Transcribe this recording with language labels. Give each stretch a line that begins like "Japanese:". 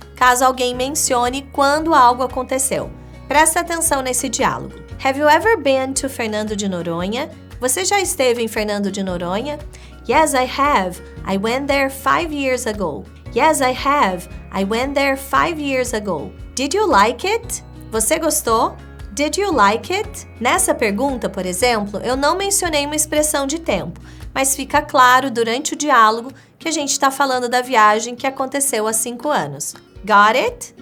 Portuguese: caso alguém mencione quando algo aconteceu. Presta atenção nesse diálogo.
English: Have you ever been to Fernando de Noronha?
Portuguese: Você já esteve em Fernando de Noronha?
English: Yes, I have. I went there 5 years ago. Yes, I have. I went there 5 years ago. Did you like it?
Portuguese: Você gostou?
English: Did you like it?
Portuguese: Nessa pergunta, por exemplo, eu não mencionei uma expressão de tempo, mas fica claro durante o diálogo que a gente está falando da viagem que aconteceu há 5 anos.
English: Got it?